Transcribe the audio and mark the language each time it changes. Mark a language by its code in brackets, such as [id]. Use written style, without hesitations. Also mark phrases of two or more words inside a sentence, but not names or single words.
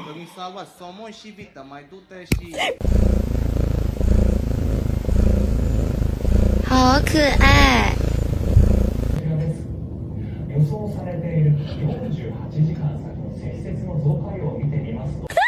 [ro] salvat somon și vită, mai du-te și... [zh] 好可爱。 [ja] 予想されている48時間先の積雪の増加量を見てみますと